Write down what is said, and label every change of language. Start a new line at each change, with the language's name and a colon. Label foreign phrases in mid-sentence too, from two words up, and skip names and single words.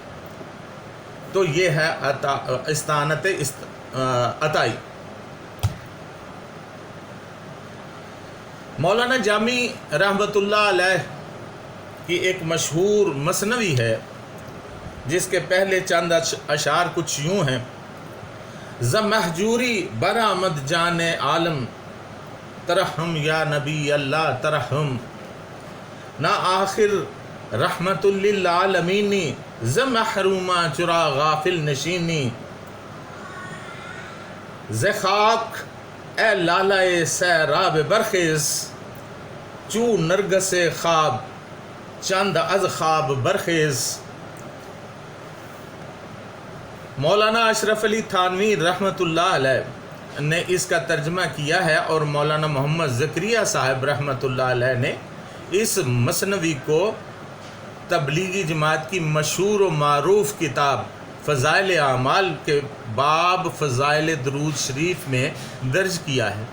Urdu: تو یہ ہے استعانت عطائی۔ مولانا جامی رحمۃ اللہ علیہ کی ایک مشہور مثنوی ہے جس کے پہلے چند اشعار کچھ یوں ہیں:
Persian: ز محجوری برآمد جان عالم، ترحم یا نبی اللہ ترحم، نہ آخر رحمت للعالمینی، ز محرومہ چرا غافل نشینی، ز خاک اے لالۂ سیراب برخیز، چو نرگس خواب چند از خواب برخیز۔
Urdu: مولانا اشرف علی تھانوی رحمۃ اللہ علیہ نے اس کا ترجمہ کیا ہے، اور مولانا محمد زکریا صاحب رحمۃ اللہ علیہ نے اس مثنوی کو تبلیغی جماعت کی مشہور و معروف کتاب فضائل اعمال کے باب فضائل درود شریف میں درج کیا ہے۔